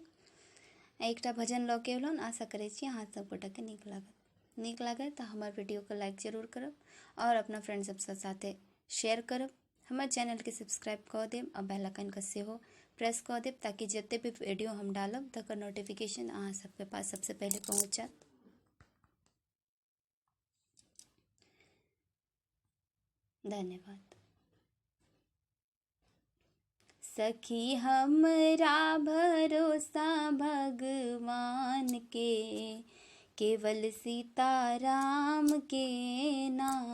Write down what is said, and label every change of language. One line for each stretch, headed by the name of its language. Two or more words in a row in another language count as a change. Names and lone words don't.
Maithili: एकटा भजन लऽ के एलहुँ, आशा करे छी अहाँ सब गोटा के नीक लागत तो हमार वीडियो को लाइक जरूर करब और अपना फ्रेंड सब साथे शेयर करब। हमार चैनल के सब्सक्राइब कर देब और बेल आइकन के सेहो प्रेस कर देब ताकि जते भी वीडियो हम डालब तकर नोटिफिकेशन अहाँ सबके पास सबसे पहले पहुँच जात। धन्यवाद। सखी हमरा भरोसा भगवान के, केवल सीताराम के ना।